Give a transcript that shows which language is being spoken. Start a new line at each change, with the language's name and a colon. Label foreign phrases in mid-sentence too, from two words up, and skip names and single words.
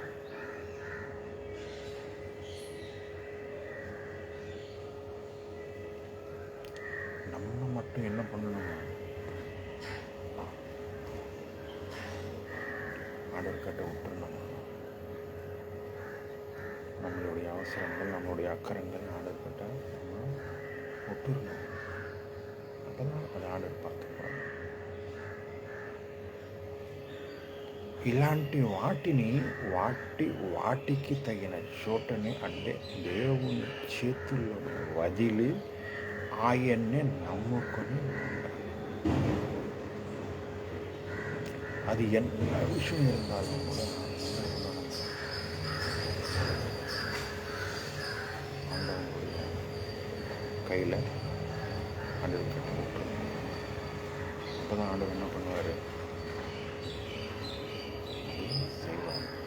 Tamil: நம்ம மட்டும் என்ன பண்ணணும், ஆண்டவர் கிட்ட விட்டுறணும். நம்மளுடைய அவசரங்கள், நம்மளுடைய அக்கறங்கள் ஆண்டவர் கிட்ட நம்ம விட்டுறணும். அப்போதான் அதை ஆண்டவர் பார்த்துப்பாங்க.
Telugu: ఇలాంటి వాటిని వాటికి తగిన చోటనే, అంటే దేవుని చేతుల్లో వదిలి ఆయన్నే నమ్ముకొని ఉండాలి.
Tamil: அது என்ன விஷயம் இருந்தாலும் கூட ஆண்டவனுடைய கையில் ஆண்டவர் கட்டி விட்டுருணும். அப்போ தான் ஆண்டவர் என்ன பண்ணுவார், செய்வார்.